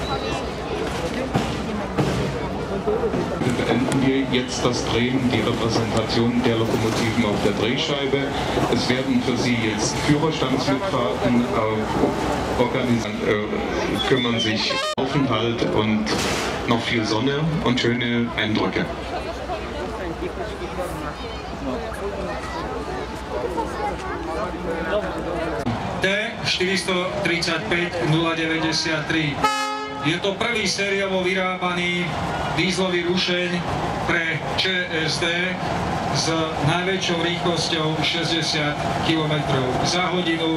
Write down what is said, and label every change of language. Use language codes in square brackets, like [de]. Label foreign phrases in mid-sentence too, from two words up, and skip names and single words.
[de] Wir beenden jetzt das Drehen, die Repräsentation der Lokomotiven auf der Drehscheibe. Es werden für Sie jetzt Führerstandsmitfahrten organisiert, kümmern sich Aufenthalt und noch viel Sonne und schöne Eindrücke. [sk] T435-093. Je to prvý sériovo vyrábaný dízlový rušeň pre ČSD s najväčšou rýchlosťou 60 km za hodinu.